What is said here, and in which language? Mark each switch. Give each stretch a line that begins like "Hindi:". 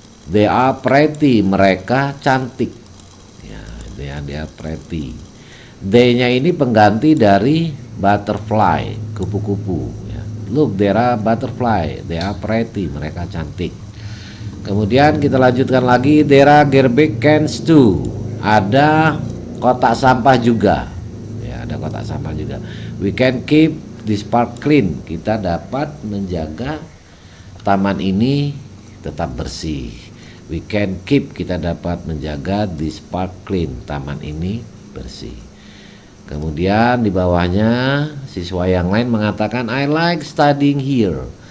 English: They are pretty,
Indonesian: mereka cantik.
English: Ya, they are pretty.
Indonesian: They-nya ini pengganti dari butterfly, kupu-kupu. Ya.
English: Look, there are butterfly, they are pretty,
Indonesian: mereka cantik. Kemudian kita lanjutkan lagi,
English: there are garbage cans too.
Indonesian: Ada kotak sampah juga. Ya, ada kotak sampah juga.
English: We can keep this park clean.
Indonesian: Kita dapat menjaga taman ini tetap bersih.
English: We can keep,
Indonesian: kita dapat menjaga
English: this park clean.
Indonesian: Taman ini bersih. Kemudian di bawahnya siswa yang lain mengatakan
English: I like studying here.